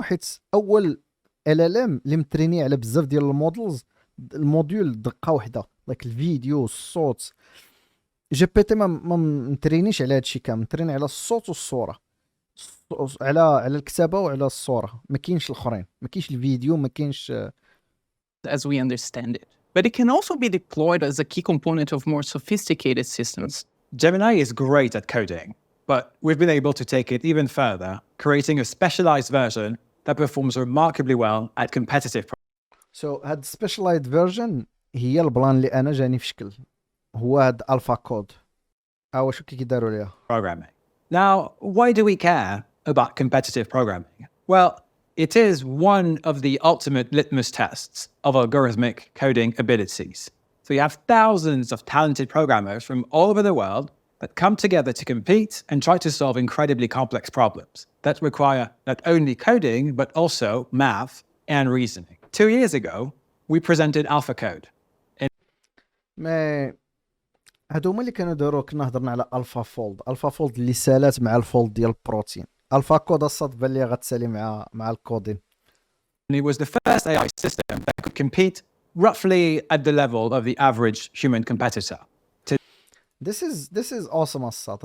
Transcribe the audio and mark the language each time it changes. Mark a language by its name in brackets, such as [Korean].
[Arabic] حيت اول LLM اللي متريني على بزاف ديال المودلز، الموديول دقه واحده، لايك الفيديو الصوت. جي بي تي ما مترينيش على هادشي كامل، متريني على الصوت والصوره، على الكتابه وعلى الصوره. ما كاينش الاخرين، ما كاينش الفيديو، ما كاينش [English] As we understand it. But it can also be deployed as a key component of more sophisticated systems. Gemini is great at coding, but we've been able to take it even further, creating a specialized version that performs remarkably well at competitive So [Arabic] هاد [English] specialized version [Arabic] هي البلان اللي انا جاني في شكل، هو هاد الفا كود. واش كيداروا ليها [English] programming. Now, why do we care about competitive programming? Well, it is one of the ultimate litmus tests of algorithmic coding abilities. So you have thousands of talented programmers from all over the world that come together to compete and try to solve incredibly complex problems that require not only coding, but also math and reasoning. 2 years ago, we presented AlphaCode. [Arabic] ما هادو هما اللي كانوا داروا. كنا هضرنا على الفا فولد اللي سالات مع الفولد ديال البروتين. الفا كود الصاد بان لي غتسالي مع الكودين. [English] And it was the first AI system that could compete roughly at the level of the average human competitor. This is awesome الصاد.